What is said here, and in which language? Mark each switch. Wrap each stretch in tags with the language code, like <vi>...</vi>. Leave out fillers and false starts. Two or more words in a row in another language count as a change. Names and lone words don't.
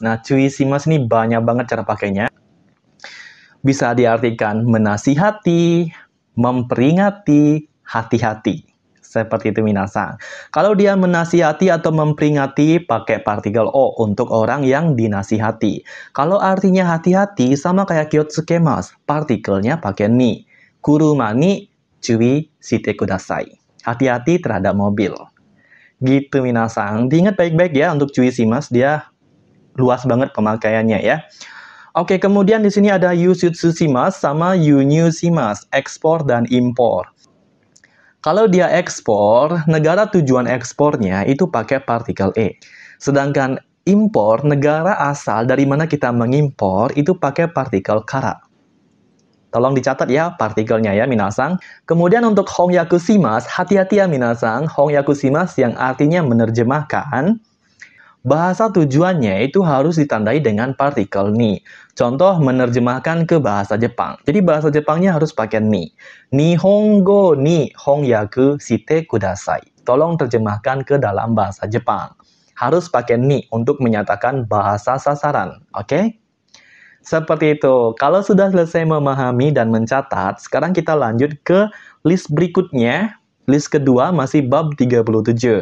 <id>Nah,</id> <ja>注意します</ja> <id>ini banyak banget cara pakainya. Bisa diartikan menasihati, memperingati, hati-hati. Seperti itu minasang. Kalau dia menasihati atau memperingati pakai partikel o untuk orang yang dinasihati. Kalau artinya hati-hati sama kayak kyotsukemas, partikelnya pakai ni.</id> <ja>車に注意してください.</ja> <id>Hati-hati terhadap mobil. Gitu minasang. Diingat baik-baik ya untuk</id> <ja>注意します,</ja> <id>dia luas banget pemakaiannya ya. Oke, kemudian di sini ada</id> <ja>輸出します</ja> <id>sama</id> <ja>輸入します,</ja> <id>ekspor dan impor. Kalau dia ekspor, negara tujuan ekspornya itu pakai partikel E. Sedangkan impor, negara asal dari mana kita mengimpor itu pakai partikel kara. Tolong dicatat ya partikelnya ya minasang. Kemudian untuk</id> <ja>翻訳します,</ja> <id>hati-hati ya minasang.</id> <ja>翻訳します</ja> <id>yang artinya menerjemahkan, bahasa tujuannya itu harus ditandai dengan partikel ni. Contoh menerjemahkan ke bahasa Jepang. Jadi bahasa Jepangnya harus pakai ni.</id> <ja>日本語に翻訳してください.</ja> <id>Tolong terjemahkan ke dalam bahasa Jepang. Harus pakai ni untuk menyatakan bahasa sasaran. Oke? Seperti itu. Kalau sudah selesai memahami dan mencatat, sekarang kita lanjut ke list berikutnya. List kedua masih bab 37.</id>